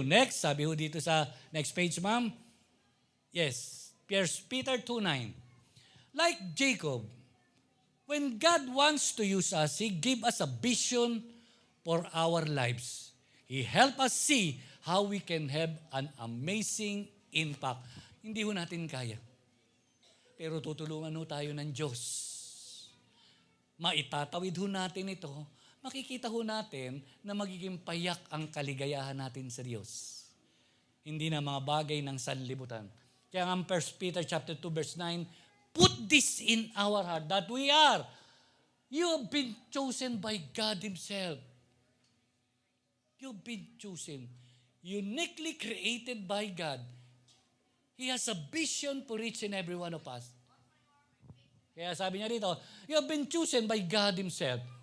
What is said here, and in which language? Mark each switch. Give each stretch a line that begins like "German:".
Filipino: Next, sabi ho dito sa next page, ma'am. Yes, 1 Peter 2:9.
English: Like Jacob, when God wants to use us, He gives us a vision for our lives. He helps us see how we can have an amazing impact.
Filipino: Hindi ho natin kaya. Pero tutulungan ho tayo ng Diyos. Maitatawid ho natin ito, makikita ho natin na magiging payak ang kaligayahan natin sa Diyos. Hindi na mga bagay ng sanlibutan.
English: Kaya ang 1 Peter chapter 2 verse 9, put this in our heart that we are. You have been chosen by God Himself. You've been chosen. Uniquely created by God. He has a vision for each and every one of us.
Filipino: Kaya sabi niya dito,
English: you have been chosen by God Himself.